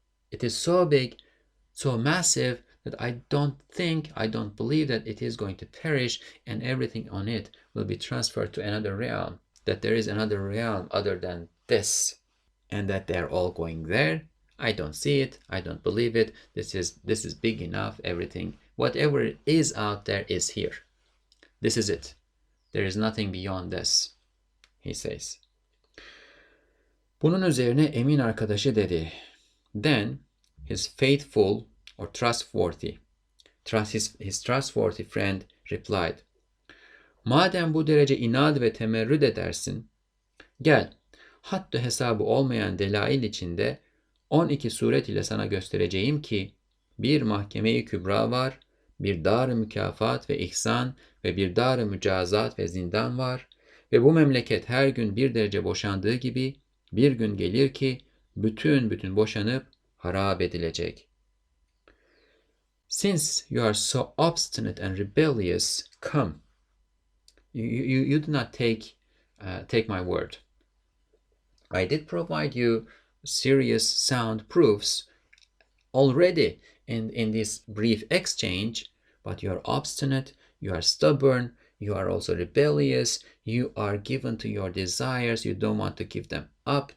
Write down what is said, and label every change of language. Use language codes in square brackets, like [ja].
[en] It is so big, so massive, that I don't believe that it is going to perish and everything on it will be transferred to another realm, that there is another realm other than this, and that they're all going there. I don't see it. I don't believe it. This is big enough. Everything, whatever is out there is here. This is it. There is nothing beyond this, he says. [tr] Bunun üzerine emin arkadaşı dedi. [en] Then his faithful or trustworthy, his trustworthy friend replied, [tr] Madem bu derece inat ve temerrüt edersin, gel, hattı hesabı olmayan delail içinde 12 suret ile sana göstereceğim ki bir mahkeme-i kübra var, bir dar-ı mükafat ve ihsan ve bir dar-ı mücazat ve zindan var ve bu memleket her gün bir derece boşandığı gibi bir gün gelir ki bütün boşanıp harap edilecek. [en] Since you are so obstinate and rebellious, come. You do not take my word. I did provide you serious sound proofs already in this brief exchange, but you are obstinate, you are stubborn, you are also rebellious, you are given to your desires, you don't want to give them up.